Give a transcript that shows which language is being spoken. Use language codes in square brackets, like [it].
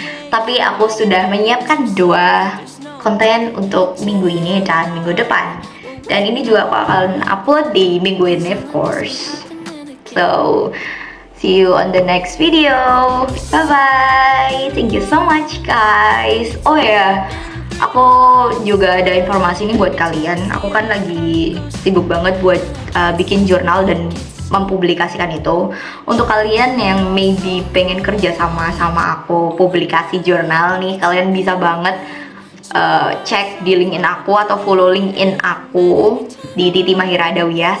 [id] Tapi aku sudah menyiapkan 2 konten untuk minggu ini dan minggu depan. Dan ini juga aku akan upload di minggu ini [en] of course. So, see you on the next video. Bye bye. Thank you so much guys. [id] Oh ya, aku juga ada informasi nih buat kalian. Aku kan lagi sibuk banget buat bikin jurnal dan mempublikasikan itu. Untuk kalian yang maybe pengen kerja sama aku publikasi jurnal nih, kalian bisa banget cek di LinkedIn aku atau follow LinkedIn aku di Titi Mahira Adawiyah.